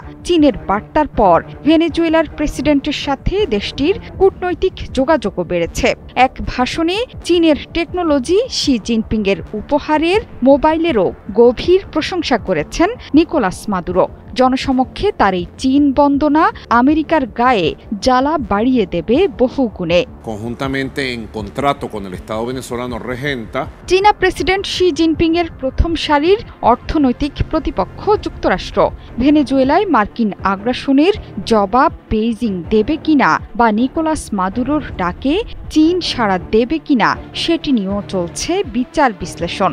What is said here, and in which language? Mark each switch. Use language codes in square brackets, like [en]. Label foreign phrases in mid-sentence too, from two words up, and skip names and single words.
[bn] চীনের বার্তার পর ভেনেজুয়েলার প্রেসিডেন্টের সাথে দেশটির কূটনৈতিক যোগাযোগও বেড়েছে। এক ভাষণে চীনের টেকনোলজি, শি জিনপিংয়ের উপহারের মোবাইলেরও গভীর প্রশংসা করেছেন নিকোলাস মাদুরো। জনসমক্ষে তার এই চীন বন্দনা আমেরিকার গায়ে জ্বালা বাড়িয়ে দেবে বহুগুণে। [es] Conjuntamente en contrato con el Estado venezolano regenta [bn] চীনা প্রেসিডেন্ট শি জিনপিংয়ের প্রথম সারির অর্থনৈতিক প্রতিপক্ষ যুক্তরাষ্ট্র। ভেনেজুয়েলায় মার্কিন আগ্রাসনের জবাব বেইজিং দেবে কিনা বা নিকোলাস মাদুরোর ডাকে চীন সাড়া দেবে কিনা সেটি নিয়েও চলছে বিচার বিশ্লেষণ।